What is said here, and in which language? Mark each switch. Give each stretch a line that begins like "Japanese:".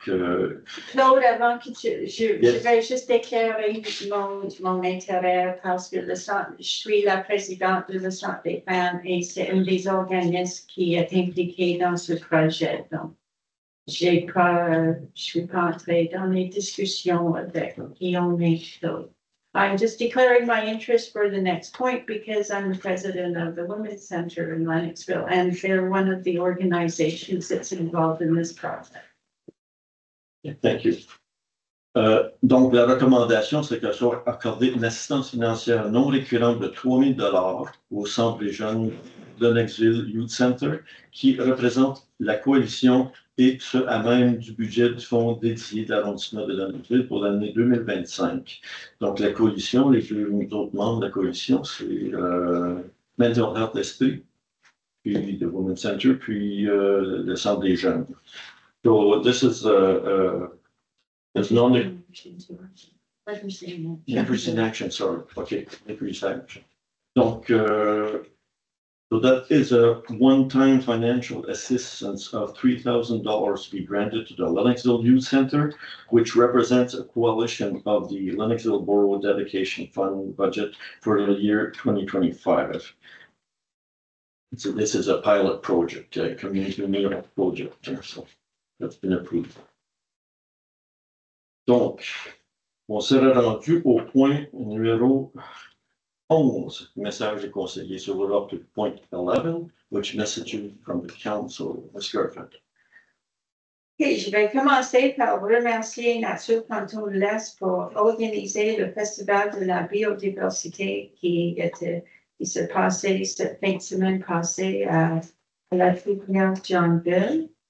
French: Claude, avant que je vais juste déclarer mon intérêt parce que je suis la présidente de le Centre des femmes et c'est un des organismes qui est impliqué dans ce projet. Donc, je suis pas entrée dans les discussions avec Guillaume et Claude.
English: I'm just declaring my interest for the next point because I'm the president of the Women's Center in Lennoxville and they're one of the organizations that's involved in this project. Thank you.
French: Donc, la recommandation, c'est que soit accordée une assistance financière non récurrente de 3 000 au Centre des jeunes de Lennoxville Youth Center, qui représente la coalition et ce à même du budget du fonds dédié de l'arrondissement de Lennoxville pour l'année 2025. Donc, la coalition, les deux autres membres de la coalition, c'est Mental Health Esprit, puis le Women's Center, puis le Centre des jeunes.
English: So, this is it's increase in action, sorry. Okay, increase action. Donc, so that is a one-time financial assistance of $3,000 to be granted to the Lennoxville Youth Center, which represents a coalition of the Lennoxville Borough Dedication Fund budget for the year 2025. So this is a pilot project, a community meal project, so that's been approved.
French: Donc, on serait rendu au point numéro 11, message des conseillers.
English: So we're up to point 11, which messaging from the council. Ms. Gerfeld.
French: Okay, je vais commencer par remercier Nature Canton de l'Est pour organiser le Festival de la biodiversité qui s'est passé cette fin de semaine passée à la Fouquière Johnville.